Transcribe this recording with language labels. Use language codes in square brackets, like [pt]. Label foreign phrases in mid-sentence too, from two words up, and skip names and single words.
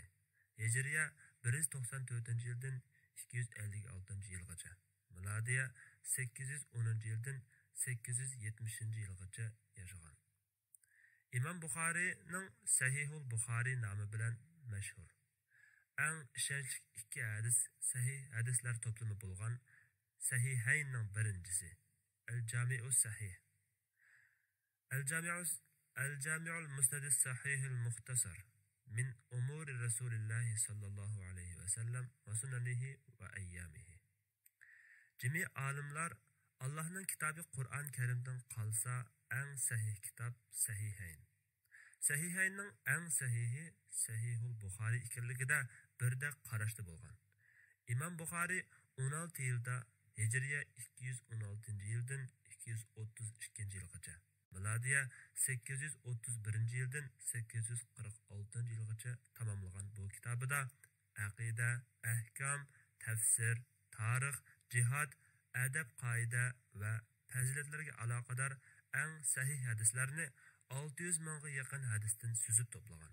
[uz] Hijriya 194-yildan 256-yilgacha, milodiya 810-yildan 870-yilgacha yashagan. Imom Buxoriyning Sahihul Buxoriy nomi bilan mashhur. Eng ishonchli ikki hadis sahih hadislar to'plami bo'lgan Sahihaynning birinchisi Al-Jami'us Sahih. [ar] الجامع المسند الصحيح المختصر من أمور رسول الله صلى الله عليه وسلم وسننه وأيامه. [tr] Cemi alimler Allah'ın kitabı Kur'an-ı Kerim'den kalsa en sahih kitap Sahihayn. Sahihayn'ın en sahihi [uz] Sahihul Buxoriy ikenligida birde qarashda bo'lgan. Imom Buxoriy 16 yilda Hijriya 216-yildan 232-yilgacha, milodiya 831-yildan 846-yilgacha tamomlagan bu kitobida aqida, ahkam, tafsir, tarix, jihad, adab, qoida va fazilatlarga aloqador eng sahih hadislarni 600 mingga yaqin hadisdan suzib to'plagan.